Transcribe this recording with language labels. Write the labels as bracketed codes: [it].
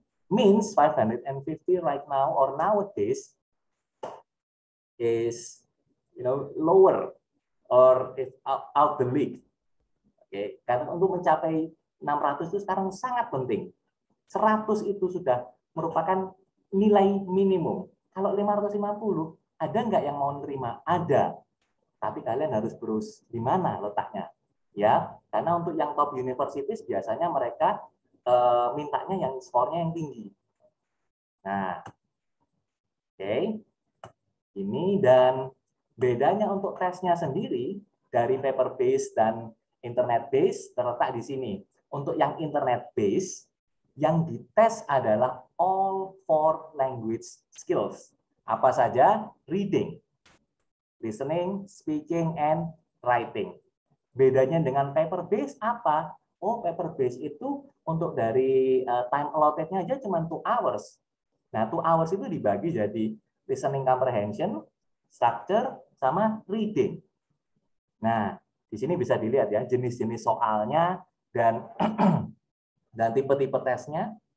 [en] Means 550 right now or nowadays is, lower or is out the league. [id] Oke, karena untuk mencapai 600 itu sekarang sangat penting. 100 itu sudah merupakan nilai minimum. Kalau 550, ada nggak yang mau nerima? Ada. Tapi kalian harus terus di mana letaknya. Ya, karena untuk yang top universities biasanya mereka mintanya yang skornya yang tinggi. Nah, oke. Ini dan bedanya untuk tesnya sendiri dari paper based dan internet based terletak di sini. Untuk yang internet based, yang dites adalah [en] all 4 language skills. [id] Apa saja? [en] Reading, listening, speaking, and writing. [id] Bedanya dengan paper based apa? Oh, paper based itu untuk dari time allotted-nya aja cuma 2 hours. Nah, 2 hours itu dibagi jadi listening comprehension, structure, sama reading. Nah, di sini bisa dilihat ya jenis-jenis soalnya dan dan tipe-tipe tesnya.